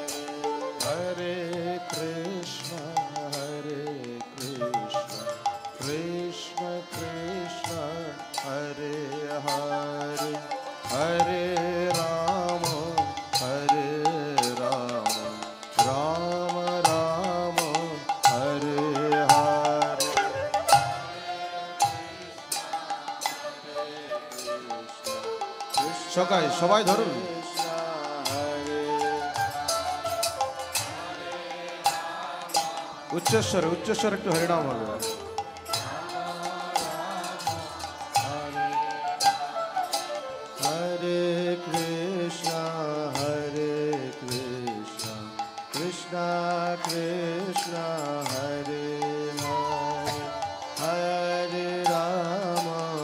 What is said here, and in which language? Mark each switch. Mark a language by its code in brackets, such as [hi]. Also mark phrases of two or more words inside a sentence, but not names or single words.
[sa] Hare Krishna, Krishna Krishna, Hare Hare, Hare Rama, Rama Rama, Hare Hare. [bn] সবাই ধরুন। উচ্চস্বর একটু হরিনাম হবে। [sa] Hare Krishna, Krishna Krishna, Hare Hare, Hare Rama,